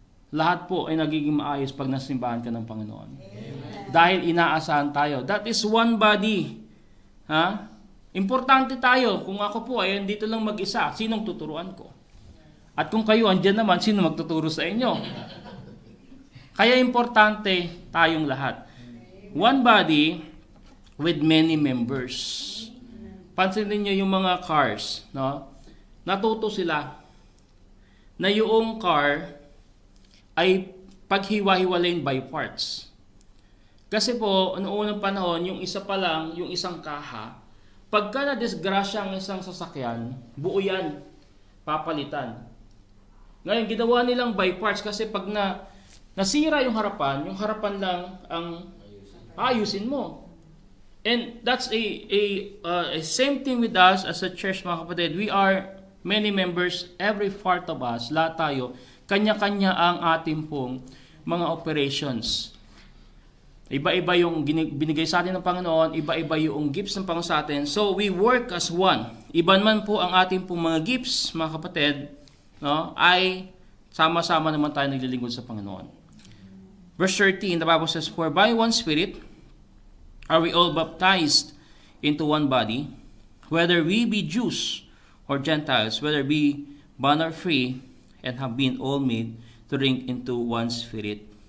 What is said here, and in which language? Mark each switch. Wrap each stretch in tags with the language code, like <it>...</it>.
<tl>Lahat po ay nagiging maayos pag nasimbahan ka ng Panginoon. Dahil inaasahan tayo.</tl> <en>That is one body. Ha?</en> <tl>Importante tayo. Kung ako po ay dito lang mag-isa, sinong tuturuan ko? At kung kayo andyan naman, sino magtuturo sa inyo? Kaya importante tayong lahat.</tl> <en>One body with many members.</en> <tl>Pansinin niyo yung mga cars, no? Natuto sila na yung car ay paghiwa-hiwalayin by parts. Kasi po, noong unang panahon, yung isa pa lang, yung isang kaha, pagka na-disgrasya ang isang sasakyan, buo yan, papalitan. Ngayon, ginawa nilang by parts kasi pag nasira yung harapan lang ang ayusin mo.</tl> <en>And that's a same thing with us as a church,</en> <tl>mga kapatid.</tl> <en>We are many members, every part of us,</en> <tl>lahat tayo, kanya-kanya ang ating pong mga</tl> <en>operations.</en> <tl>Iba-iba yung binigay sa atin ng Panginoon, iba-iba yung gifts ng Panginoon sa atin.</tl> <en>So, we work as one.</en> <tl>Iba man po ang ating pong mga gifts, mga kapatid, no, ay sama-sama naman tayo naglilingkod sa Panginoon.</tl> <en>Verse 13, the Bible says, for by one Spirit are we all baptized into one body, whether we be Jews or Gentiles, whether we bond or free, and have been all made to drink into one Spirit.</en>